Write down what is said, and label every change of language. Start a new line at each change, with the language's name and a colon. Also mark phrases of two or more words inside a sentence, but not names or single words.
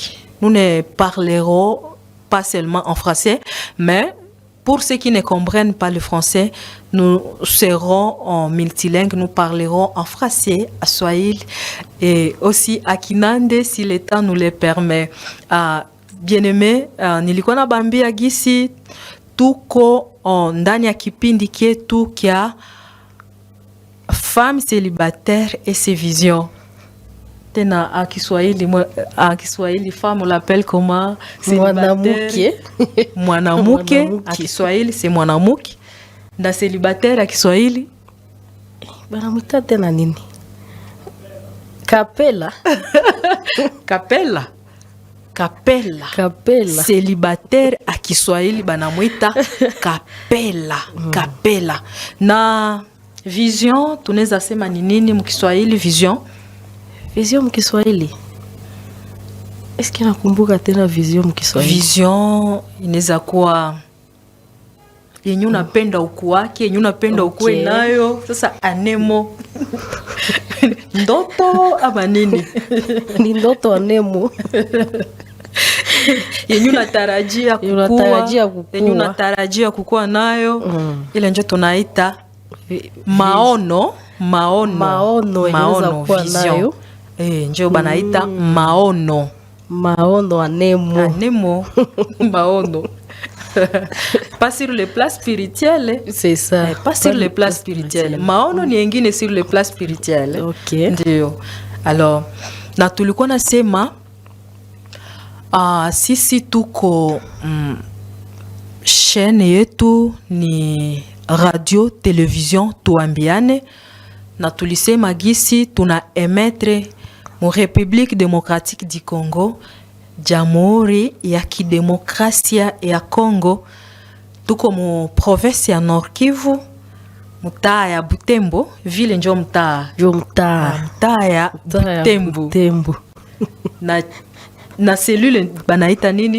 French: Nous ne parlerons pas seulement en français, mais pour ceux qui ne comprennent pas le français, nous serons en multilingue. Nous parlerons en français, à Swahili et aussi à Kinande si le temps nous le permet. Bien-aimé,
Swahili: nilikuwa nabambia gisi tuko ndani ya kipindi chetu kia
French: femme célibataire et ses visions. Tena à Kiswahili femme on l'appelle comment?
Swahili: Mwanamke.
French: Mwanamke à Kiswahili c'est mwanamke.
Swahili: Na
French: célibataire à
Swahili: Kiswahili banamuita tena nini? Kapela. Kapela.
French: Célibataire à
Swahili: Kiswahili banamuita kapela. Kapela. Na vision tunaweza sema ni nini mkiswahili vision? Vision mkiswahili.
French: Est-ce que
Swahili: nakumbuka tena vision mkiswahili? Vision inaweza kuwa yenye unapenda ukuu wake, yenye unapenda ukue nayo. Sasa anemo. Ndoto ama nini? Ni ndoto anemo. Yenye unatarajia kukua, yenye unatarajia kukua nayo, ile ndio tunaita maono vision. Ndio banaita maono anemo. Maono.
French: Pas sur le plan spirituel. C'est ça. Pas sur le plan spirituel.
Swahili: Maono ni engine
French: sur le plan spirituel. OK.
Swahili: Ndio. Alors, na tulikuwa nasema sisi tuko chaîne yetu ni radio télévision Tuambiane, na tulisema gisi tuna emettre mu République démocratique du Congo, Jamhuri ya Kidemokrasia ya Congo. Tuko mu province ya Nord Kivu, mtaa ya Butembo, vile njo mtaa ya Butembo. Na cellule banaita nini?